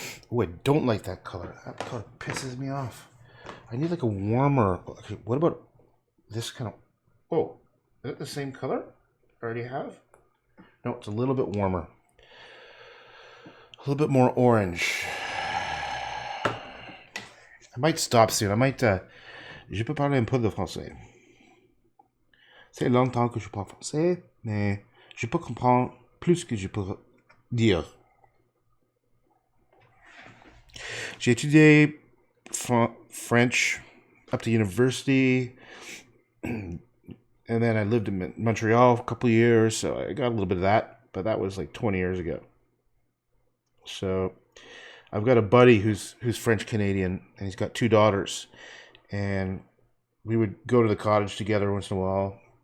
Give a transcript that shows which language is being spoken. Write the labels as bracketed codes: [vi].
[en] Oh, I don't like that color. That color pisses me off. I need like a warmer. Okay, what about this kind of? Oh, is it the same color I already have? No, it's a little bit warmer. A little bit more orange. I might stop soon. I might. [fr] Je peux parler un peu de français. C'est longtemps que je parle français, mais je peux comprendre plus que je peux dire. J'ai étudié [en] French up to university, and then I lived in Montreal for a couple of years, so I got a little bit of that, but that was like 20 years ago. So I've got a buddy who's French Canadian, and he's got 2 daughters, and we would go to the cottage together once in a while.